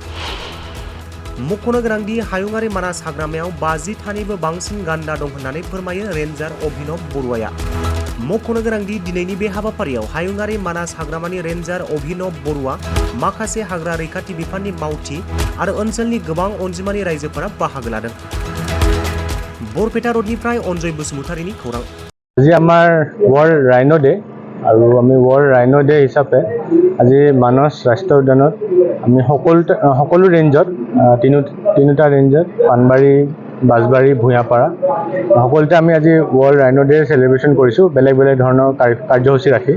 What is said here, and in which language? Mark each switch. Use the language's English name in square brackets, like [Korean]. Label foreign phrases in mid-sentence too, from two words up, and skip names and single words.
[Bodo] मख'नो गोनांदि हायुङारि मानास हाग्रामायाव 50थानिबो बांसिन गान्दा दं होननानै फोरमायो रेन्जार अभिनव बरुवाया। मख'नो गोनांदि दिनैनि बे हाबाफारियाव हायुङारि मानास हाग्रामानि रेन्जार अभिनव बरुवा, माखासे हाग्रा रैखाथि बिफाननि मावथि आरो ओनसोलनि गोबां अनजिमानि रायजोफोरा बाहागो लादों। बरपेटा रडनिफ्राय अनजय बसुमतारीनि खौरां। [Assamese] আজি আমাৰ ৱৰ্ল্ড ৰাইনো ডে আৰু আমি ৱৰ্ল্ড ৰাইনো ডে হিচাপে আজি মানস ৰাষ্ট্ৰীয় উদ্যানত আমি সকলো ৰেঞ্জত তিনিটা ৰেঞ্জত পানবাৰী, বাঁশবাৰী, ভূঞাপাৰা সকলোতে আমি আজি ৱৰ্ল্ড ৰাইনো ডে চেলিব্ৰেশ্যন কৰিছোঁ বেলেগ বেলেগ ধৰণৰ কাৰ্যসূচী ৰাখি।